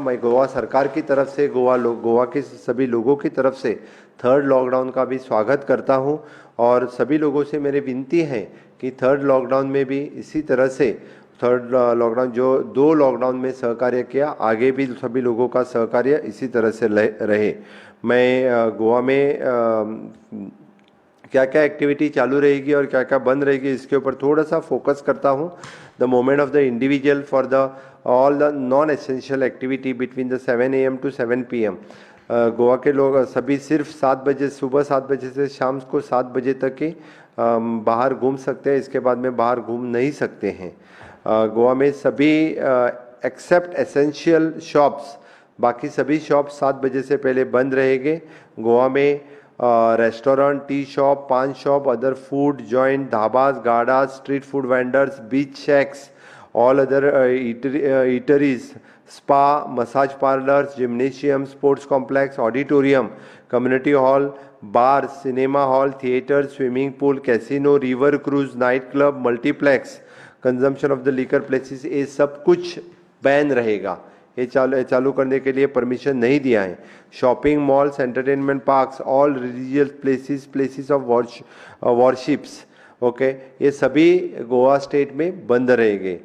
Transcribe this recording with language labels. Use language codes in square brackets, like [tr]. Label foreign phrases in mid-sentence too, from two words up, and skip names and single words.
[hi] मैं गोवा सरकार की तरफ से गोवा के सभी लोगों की तरफ से [en] third lockdown [hi] का भी स्वागत करता हूं और सभी लोगों से मेरी विनती है कि [en] third lockdown [hi] में भी इसी तरह से [en] third lockdown [hi] जो 2 लॉकडाउन में सहकार्य किया, आगे भी सभी लोगों का सहकार्य इसी तरह से रहे। मैं गोवा में क्या क्या एक्टिविटी चालू रहेगी और क्या क्या बंद रहेगी इसके ऊपर थोड़ा सा फोकस करता हूँ। [en] the moment of the individual for the all the non essential activity between the 7 AM to 7 PM। [hi] गोवा के लोग सभी सिर्फ 7 बजे, सुबह 7 बजे से शाम को 7 बजे तक ही बाहर घूम सकते हैं, इसके बाद में बाहर घूम नहीं सकते हैं। गोवा में सभी [en] except essential shops, [hi] बाकी सभी शॉप 7 बजे से पहले बंद रहेंगे। [en] गोवा में restaurant, tea shop, paan shop, other food joint, dhabas, gaadas, street food vendors, beach shacks, all other eateries, spa, massage parlours, gymnasium, sports complex, auditorium, community hall, bar, cinema hall, theatre, swimming pool, casino, river cruise, night club, multiplex, consumption of the liquor places, [hi] ये सब कुछ बैन रहेगा। ये चालू करने के लिए परमिशन नहीं दिया है। [en] shopping malls, entertainment parks, all religious places of worships, okay, [hi] ये सभी गोवा स्टेट में बंद रहेंगे।